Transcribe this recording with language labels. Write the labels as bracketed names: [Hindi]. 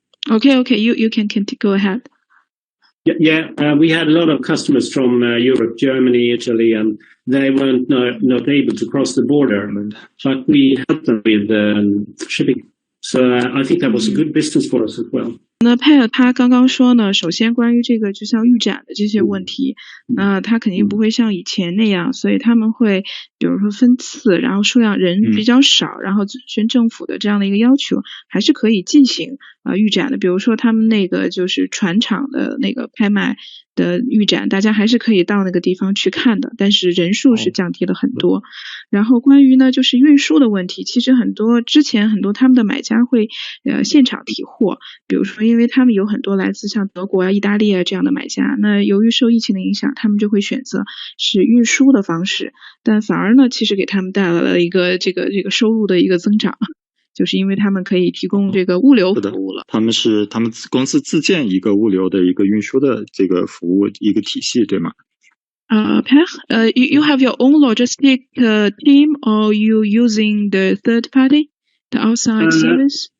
[English] Okay, you can go ahead. We had a lot of customers from Europe, Germany, Italy, and they weren't not able to cross the border, but we helped them with shipping. So I think that was a good business for us as well. [Chinese] 那佩尔他刚刚说呢，首先关于这个就像预展的这些问题，那他肯定不会像以前那样，所以他们会比如说分次，然后数量人比较少，然后遵循政府的这样的一个要求，还是可以进行预展的。比如说他们那个就是船厂的那个拍卖的预展，大家还是可以到那个地方去看的，但是人数是降低了很多。然后关于呢就是运输的问题，其实之前很多他们的买家会现场提货，比如说因为他们有很多来自像德国啊、意大利啊这样的买家，那由于受疫情的影响，他们就会选择是运输的方式，但反而呢其实给他们带来了一个这个收入的一个增长，就是因为他们可以提供这个物流服务了。他们公司自建一个物流的一个运输的这个服务一个体系，对吗 [English] ？Per, you have your own logistic team, or you using the third party, the outside service?